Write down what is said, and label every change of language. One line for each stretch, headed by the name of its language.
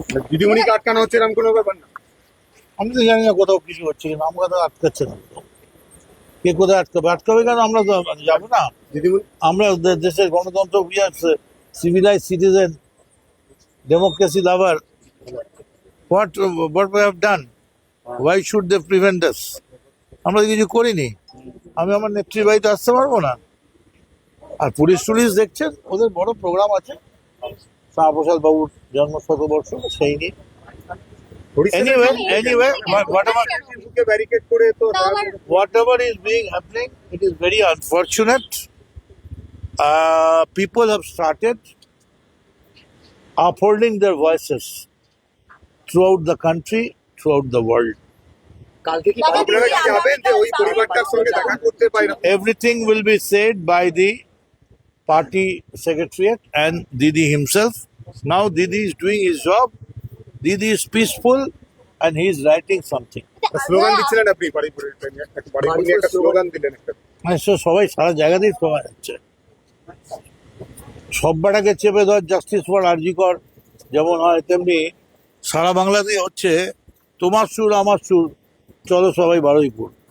Bangla: দিদিমণিকে আটকানো হচ্ছে এরকম কোনো ব্যাপার না? আমি তো জানি না কোথাও কিছু হচ্ছে কিনা, আমরা তো আটকাচ্ছে না। কে কোথায় আটকাবে? আটকাবে কেন? আমরা তো যাবো না। দিদিমণি আমরা দেশের গণতন্ত্র,
English: We are civilise citizen, democracy lover. What we have done? Why should they prevent us?
Bangla: আমরা কিছু করিনি। আমি আমার নেত্রীর বাড়িতে আসতে পারবো না? আর পুলিশ টুলিশ দেখছেন, ওদের বড় প্রোগ্রাম আছে শ্যামাপ্রসাদ বাবুর জন্ম শতবর্ষ, সেই নিয়ে।
English: Anyway,
Bangla: ব্যারিকেড করে তো
English: whatever is being happening, it is very unfortunate. People have started upholding their voices throughout the country, throughout the world.
Bangla: কালকে কি আপনারা কি যাবেন যে ওই পরিবারটার সঙ্গে দেখা করতে পারেন?
English: Everything will be said by the party secretariat and Didi himself. Now Didi is doing his job. Didi is peaceful and he is writing something.
Bangla: Slogan দিচ্ছিলেন আপনি, বাড়ি নিয়ে একটা স্লোগান দিলেন একটা। সবাই সারা জায়গাতেই সবাই হচ্ছে। সব্বাটাকে চেপে ধর,
English: justice for RG Kar
Bangla: যেমন হয়, তেমনি সারা বাংলাতেই হচ্ছে তোমার সুর আমার সুর, চলো সবাই বারুইপুর।